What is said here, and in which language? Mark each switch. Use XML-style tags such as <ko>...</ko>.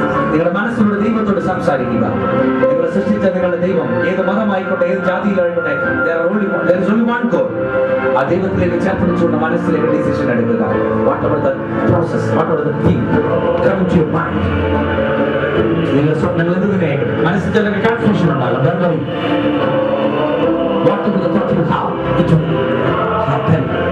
<ml>നിങ്ങളുടെ മനസ്സിലൂടെ ദൈവത്തോട് സംസാരിക്കുക. നിങ്ങളെ സൃഷ്ടിച്ച നിങ്ങളുടെ ദൈവം ഏത് മതമായിക്കോട്ടെ, ഏത് ജാതിയിലായിക്കോട്ടെ,</ml> <en>there is only one God.</en> <ml>ആ ദൈവത്തിലേക്ക് ചേർത്തുകൊണ്ട് മനസ്സിലേക്ക് ഡിസിഷൻ എടുക്കുക.</ml> <en>Whatever the process, whatever the thing, come to your mind.</en> <ml>നിങ്ങൾ സ്വപ്നങ്ങൾ എന്തിനെ മനസ്സിൽ ചില കൺഫ്യൂഷൻ ഉണ്ടാകും.</ml> <en>Whatever the thought you have, it will happen.</en>